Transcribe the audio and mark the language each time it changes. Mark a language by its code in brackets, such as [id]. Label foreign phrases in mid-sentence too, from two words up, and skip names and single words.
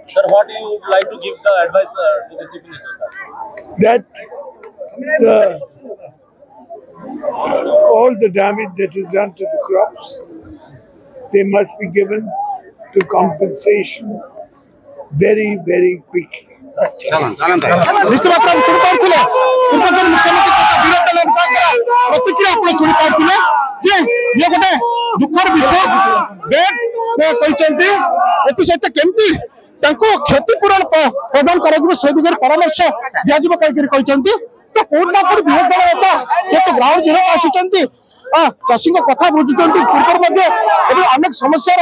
[en] Sir, what you would like to give the advice to the Chief Minister, sir? That all the damage that is done to the crops, they must be given to compensation very, very quickly. [or] ନିଶ୍ଚିତ ଶୁଣିପାରୁଥିଲେ ପୂର୍ବତନ ମୁଖ୍ୟମନ୍ତ୍ରୀ ତଥା ବୀରତ୍ତ ନେତାଙ୍କର ପ୍ରତିକ୍ରିୟା ଆପଣ ଶୁଣିପାରୁଥିଲେ ଯେ ଇଏ ଗୋଟେ ଦୁଃଖର ବିଷୟ କହିଛନ୍ତି ଏଥିସହିତ କେମିତି ତାଙ୍କୁ କ୍ଷତିପୂରଣ ପ୍ରଦାନ କରାଯିବ ସେ ଦିଗରେ ପରାମର୍ଶ ଦିଆଯିବ କହିଛନ୍ତି ତ କୋଉଠି ନା କୋଉଠି ବିରୋଧୀ ଦଳ ନେତା ଯେହେତୁ [en] ground zero [or] ଆସିଛନ୍ତି ଚାଷୀଙ୍କ କଥା ବୁଝୁଛନ୍ତି ପୂର୍ବରୁ ମଧ୍ୟ ଏବେ ଅନେକ ସମସ୍ୟାର